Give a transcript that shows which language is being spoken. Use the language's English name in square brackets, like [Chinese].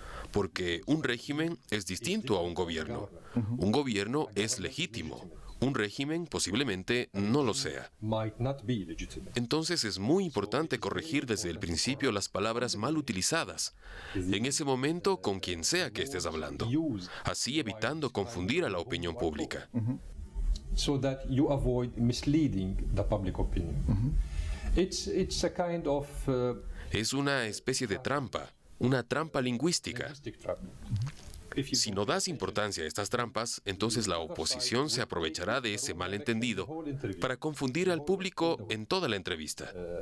[Spanish] Porque un régimen es distinto a un gobierno. Un gobierno es legítimo. Un régimen posiblemente no lo sea. Entonces es muy importante corregir desde el principio las palabras mal utilizadas, en ese momento con quien sea que estés hablando, así evitando confundir a la opinión pública. [English] So that you avoid misleading the public opinion. It's a kind of [Spanish] Es una especie de trampa, una trampa lingüística. Si no das importancia a estas trampas, entonces la oposición se aprovechará de ese malentendido para confundir al público en toda la entrevista.